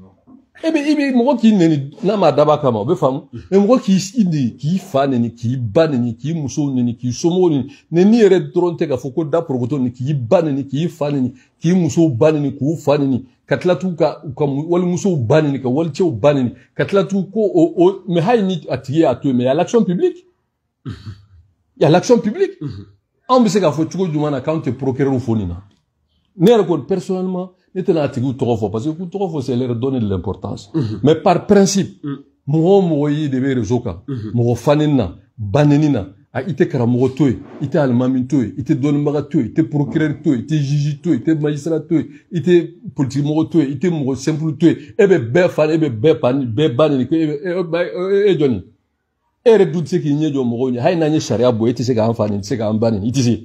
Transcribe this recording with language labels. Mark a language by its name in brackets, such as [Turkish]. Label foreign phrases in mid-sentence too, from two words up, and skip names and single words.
[Bambara] Ebe mɔgɔ k'i neni n'a ma daba kama o bɛ faamu. Mais mɔgɔ k'i fa neni, k'i ba neni, k'i muso neni, k'i somɔgɔw neni yɛrɛ dɔrɔn tɛ k'a fɔ ko da porokoto ni k'i ba neni, k'i fa neni, k'i muso ba neni, k'u fa neni, ka tila t'u ka walimusow ba neni, ka walicɛw ba neni, ka tila t'u ko mais hali ni a tigi y'a to yen [French] mais il y a l'action publique. Il y a l'action publique. [Bambara] Anw bɛ se k'a fɔ cogo jumɛn na k'anw tɛ procureur fo nin na. Ne yɛrɛ kɔni personnellement ne tɛna a tigiw tɔgɔ fɔ [French] parce que [Bambara] k'u tɔgɔ fɔ [French] c'est leur donner de l'importance. Mais par principe [Bambara] mɔgɔ o mɔgɔ y'i de bɛ réseau kan mɔgɔ faneni na baneni na i tɛ karamɔgɔ to yen i tɛ alimami to yen i tɛ dɔnnibaga to yen i tɛ procureur to yen i tɛ juge to yen i tɛ magistrat to yen i tɛ politique mɔgɔ to yen i tɛ mɔgɔ simple to yen e bɛ bɛɛ fani e bɛ bɛɛ baneni ko e jɔnni e yɛrɛ dun tɛ se k'i ɲɛ jɔ mɔgɔw ɲɛ hali n'an ye sariya bɔ e tɛ se k'an fani i tɛ se k'an baneni i tɛ se.